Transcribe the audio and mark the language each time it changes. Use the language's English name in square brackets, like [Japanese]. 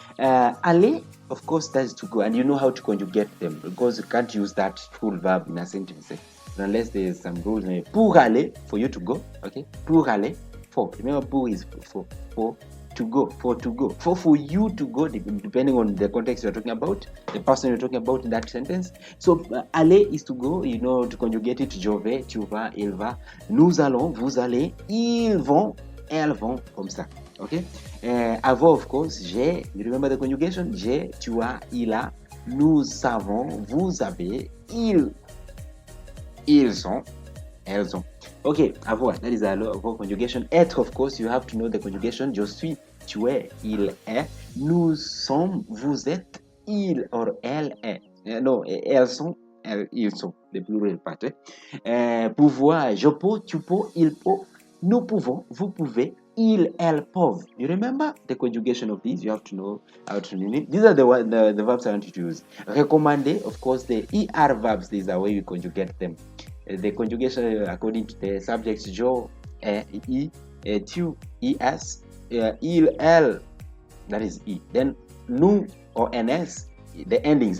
[English] Aller, of course, that is to go, and you know how to conjugate them, because you can't use that full verb in a sentence, unless there's some rules. [French] Pour aller, [English] for you to go, okay? Pour aller, for. Remember, pour is for to go, for you to go, depending on the context you're talking about, the person you're talking about in that sentence. So aller is to go, you know, to conjugate it: [French] je vais, tu vas, il va, nous allons, vous allez, ils vont, elles vont, comme ça. Okay. Avoir, [English] of course, [French] j'ai. [English] You remember the conjugation: [French] j'ai, tu as, il a, nous savons, vous avez, ils ont, elles ont. Okay, avoir, that is our conjugation. Être, [English] of course, you have to know the conjugation: [French] je suis, tu es, il est, nous sommes, vous êtes, il or elle est. No, elles sont, ils sont, the plural part. Pouvoir, je peux, tu peux, il peut, nous pouvons, vous pouvez, ils, elles peuvent. [English] You remember the conjugation of these? You have to know how to name it. These are the verbs I want you to use. Recommander, of course, the ER verbs. These are where we conjugate them. The conjugation according to the subjects: je, i, tu, es, il, elle, that is e. Then nous or ns, the endings.